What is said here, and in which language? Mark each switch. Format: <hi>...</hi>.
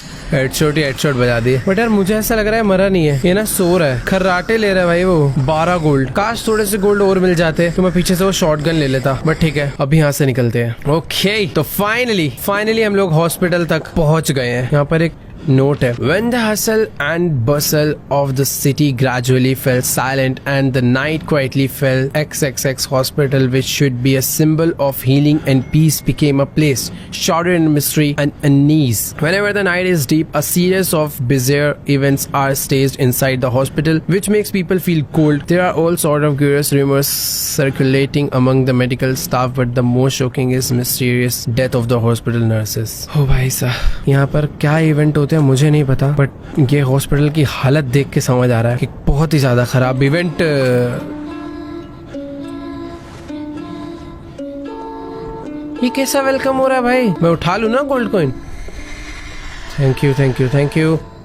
<hi>Headshot ही headshot बजा दिए। But यार मुझे ऐसा लग रहा है मरा नहीं है, ये ना सो रहा है। खर्राटे ले रहा है भाई वो। 12 गोल्ड। काश थोड़े से गोल्ड और मिल जाते तो मैं पीछे से वो शॉटगन ले लेता। बट ठीक है, अभी यहाँ से निकलते हैं। ओके तो फाइनली हम लोग हॉस्पिटल तक पहुंच गए हैं। यहाँ पर एक नोट है,</hi> <en>when the hustle and bustle of the city gradually fell silent and the night quietly fell, XXX hospital, which should be a symbol of healing and peace, became a place shrouded in mystery and unease. Whenever the night is deep, a series of bizarre events are staged inside the hospital, which makes people feel cold. There are all sort of curious rumors circulating among the medical staff, but the most shocking is mysterious death of the hospital nurses.</en> <hi>ओ भाई साहब, यहाँ पर क्या event होते हैं मुझे नहीं पता, बट ये हॉस्पिटल की हालत देख के समझ आ रहा है कि बहुत ही ज्यादा खराब इवेंट। ये कैसा वेलकम हो रहा है भाई? मैं उठा लूं ना gold coin?</hi> <en>Thank you thank you thank you.</en>